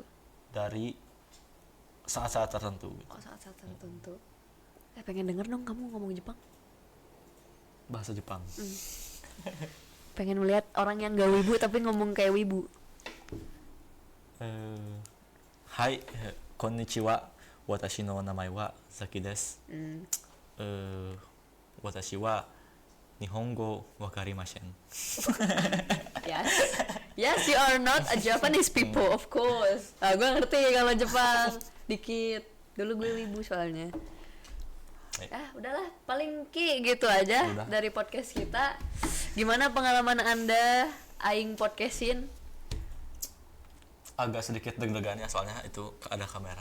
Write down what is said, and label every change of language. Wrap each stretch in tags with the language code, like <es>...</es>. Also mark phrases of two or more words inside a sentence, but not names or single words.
<id>Dari saat-saat tertentu gitu. Oh, saat-saat tertentu. Pengen denger dong kamu ngomong Jepang. Bahasa Jepang. Pengen melihat orang yang gak wibu tapi ngomong kayak wibu. Hai,</id> <ja>konnichiwa. 私の名前はザキです。私は日本語わかりません.</ja> <en>Yes, you are not a Japanese people, of course.</en> <id>Gue ngerti kalau Jepang dikit. Dulu gue wibu soalnya. Udahlah, paling gitu aja Udah. dari podcast kita. Gimana pengalaman Anda aing podcastin? Agak sedikit deg-degan ya, soalnya itu ada kamera.</id>